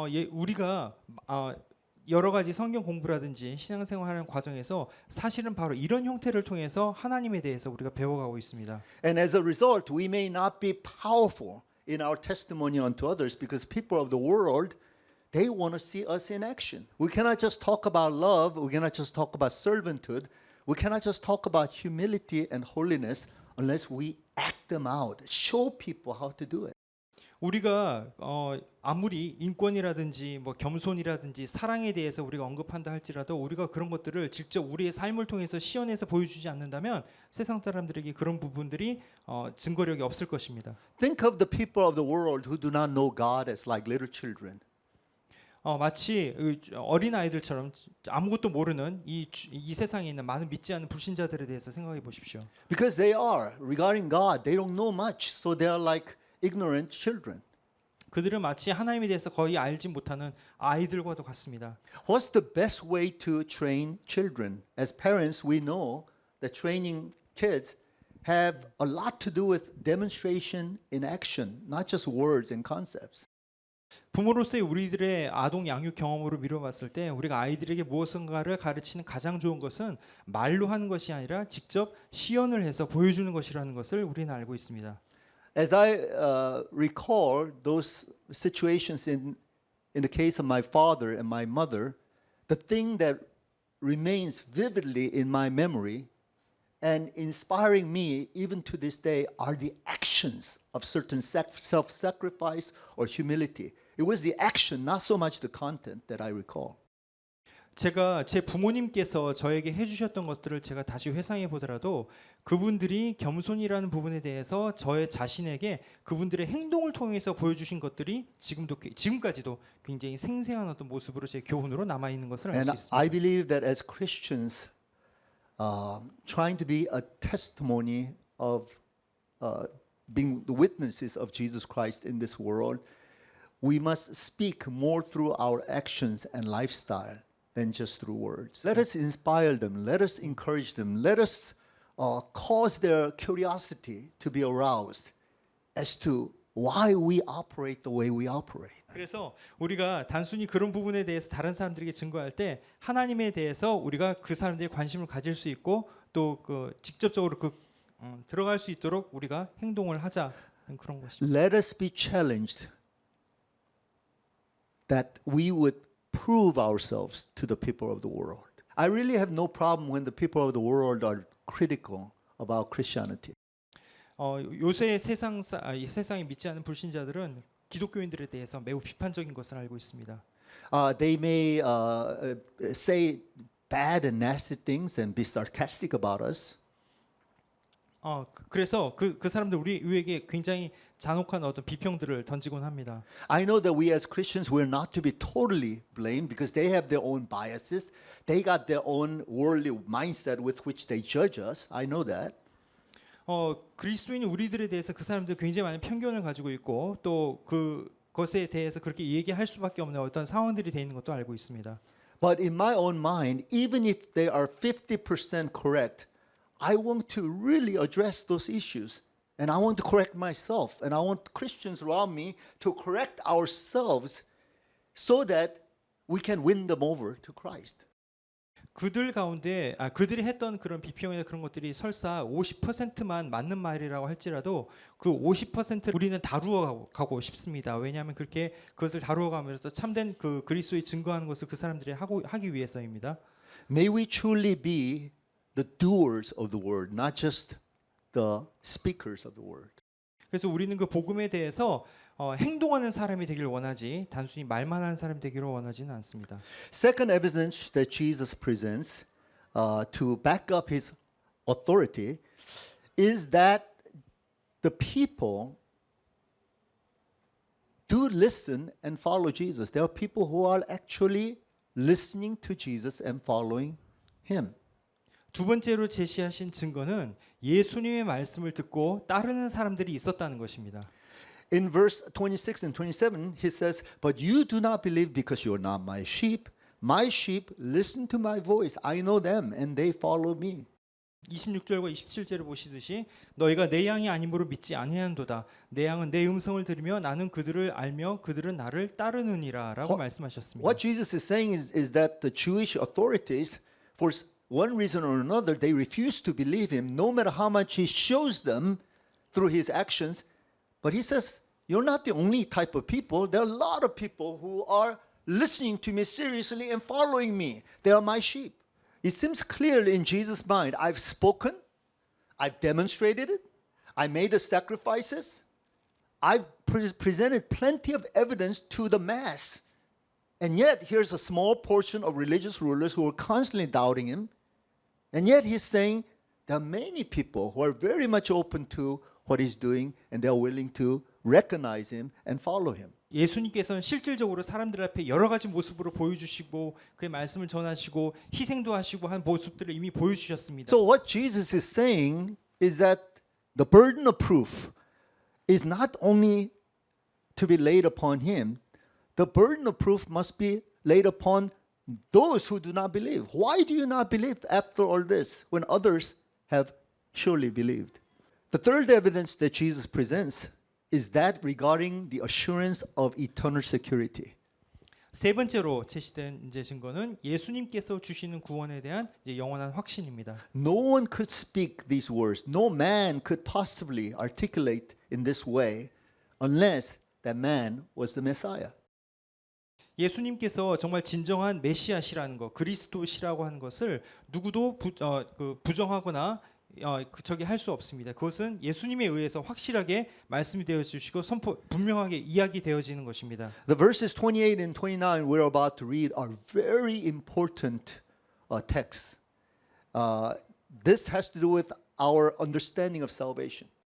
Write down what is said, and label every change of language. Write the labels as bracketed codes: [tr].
[ko] 우리가 여러 가지 성경 공부라든지 신앙생활하는 과정에서 사실은 바로 이런 형태를 통해서 하나님에 대해서 우리가 배워가고 있습니다. [en] And as a result, we may not be powerful in our testimony unto others because people of the world, they want to see us in action. We cannot just talk about love. We cannot just talk about servanthood. We cannot just talk about humility and holiness unless we act them out, show people how to do it. [ko] 우리가 아무리 인권이라든지 뭐 겸손이라든지 사랑에 대해서 우리가 언급한다 할지라도 우리가 그런 것들을 직접 우리의 삶을 통해서 시연해서 보여주지 않는다면 세상 사람들에게 그런 부분들이 증거력이 없을 것입니다. [en] Think of the people of the world who do not know God as like little children. [ko] 마치 어린 아이들처럼 아무것도 모르는 이 세상에 있는 많은 믿지 않는 불신자들에 대해서 생각해 보십시오. [en] Because they are, regarding God, they don't know much, so they are like ignorant children. [ko] 그들은 마치 하나님에 대해서 거의 알지 못하는 아이들과도 같습니다. [en] What's the best way to train children? As parents, we know that training kids have a lot to do with demonstration in action, not just words and concepts. [ko] 부모로서의 우리들의 아동 양육 경험으로 미뤄봤을 때 우리가 아이들에게 무엇인가를 가르치는 가장 좋은 것은 말로 하는 것이 아니라 직접 시연을 해서 보여주는 것이라는 것을 우리는 알고 있습니다. [en] As I recall those situations in the case of my father and my mother, the thing that remains vividly in my memory and inspiring me even to this day are the actions of certain self-sacrifice or humility. It was the action, not so much the content that I recall. [ko] 제가 제 부모님께서 저에게 해주셨던 것들을 제가 다시 회상해 보더라도 그분들이 겸손이라는 부분에 대해서 저의 자신에게 그분들의 행동을 통해서 보여주신 것들이 지금까지도 굉장히 생생한 어떤 모습으로 제 교훈으로 남아 있는 것을 알 수 [en] And [ko] 있습니다. [en] I believe that as Christians, trying to be a testimony of being the witnesses of Jesus Christ in this world, we must speak more through our actions and lifestyle than just through words. Let us inspire them. Let us encourage them. Let us cause their curiosity to be aroused as to why we operate the way we operate. [ko] 그래서 우리가 단순히 그런 부분에 대해서 다른 사람들에게 증거할 때 하나님에 대해서 우리가 그 사람들이 관심을 가질 수 있고 또 그 직접적으로 들어갈 수 있도록 우리가 행동을 하자 그런 것입니다. [en] Let us be challenged that we would prove ourselves to the people of the world. I really have no problem when the people of the world are critical about Christianity. [ko] 요새 세상에 믿지 않는 불신자들은 기독교인들에 대해서 매우 비판적인 것을 알고 있습니다. [en] They may say bad and nasty things and be sarcastic about us. [ko] 그래서 그 사람들 우리에게 굉장히 잔혹한 어떤 비평들을 던지곤 합니다. [en] I know that we as Christians we're not to be totally blamed because they have their own biases. They got their own worldly mindset with which they judge us. I know that. [ko] 그리스도인 우리들에 대해서 그 사람들 굉장히 많은 편견을 가지고 있고 또 그것에 대해서 그렇게 얘기할 수밖에 없는 어떤 상황들이 돼 있는 것도 알고 있습니다. [en] But in my own mind, even if they are 50% correct, I want to really address those issues. And I want to correct myself. And I want Christians around me to correct ourselves so that we can win them over to Christ. [ko] 그들 가운데 그들이 했던 그런 비평이나 그런 것들이 설사 50%만 맞는 말이라고 할지라도 그 50% 우리는 다루어 가고 싶습니다. 왜냐하면 그렇게 그것을 다루어 가면서 참된 그 그리스도의 증거하는 것을 그 사람들이 하기 위해서입니다. [en] May we truly be the doers of the word, not just the speakers of the word. [ko] 그래서 우리는 그 복음에 대해서 행동하는 사람이 되길 원하지 단순히 말만 하는 사람이 되기를 원하지는 않습니다. [en] Second evidence that Jesus presents to back up his authority is that the people do listen and follow Jesus. There are people who are actually listening to Jesus and following him. [ko] 두 번째로 제시하신 증거는 예수님의 말씀을 듣고 따르는 사람들이 있었다는 것입니다. [en] In verse 26 and 27, he says, "But you do not believe because you are not my sheep. My sheep listen to my voice. I know them and they follow me." [ko] 26절과 27절을 보시듯이 너희가 내 양이 아님으로 믿지 아니하는도다. 내 양은 내 음성을 들으며 나는 그들을 알며 그들은 나를 따르느니라라고 말씀하셨습니다. [en] What Jesus is saying is that the Jewish authorities, for one reason or another, they refuse to believe him, no matter how much he shows them through his actions. But he says, you're not the only type of people. There are a lot of people who are listening to me seriously and following me. They are my sheep. It seems clearly in Jesus' mind, I've spoken, I've demonstrated it, I made the sacrifices, I've presented plenty of evidence to the mass. And yet, here's a small portion of religious rulers who are constantly doubting him. And yet, he's saying there are many people who are very much open to what he's doing and they're willing to recognize him and follow him. [ko] 예수님께서는 실질적으로 사람들 앞에 여러 가지 모습으로 보여주시고 그의 말씀을 전하시고 희생도 하시고 한 모습들을 이미 보여주셨습니다. [en] So, what Jesus is saying is that the burden of proof is not only to be laid upon him, the burden of proof must be laid upon those who do not believe. Why do you not believe after all this when others have surely believed? The third evidence that Jesus presents is that regarding the assurance of eternal security. [ko] 세 번째로 제시된 이제 증거는 예수님께서 주시는 구원에 대한 이제 영원한 확신입니다. [en] No one could speak these words. No man could possibly articulate in this way unless that man was the Messiah. [ko] 예수님께서 정말 진정한 메시아시라는 것, 그리스도시라고 하는 것을 누구도 부정하거나 저기 할 수 없습니다. 그것은 예수님에 의해서 확실하게 말씀이 되어 주시고 분명하게 이야기되어지는 것입니다. [en] The verses 28 and 29 we're about to read are very important texts. This has to do with our understanding of salvation.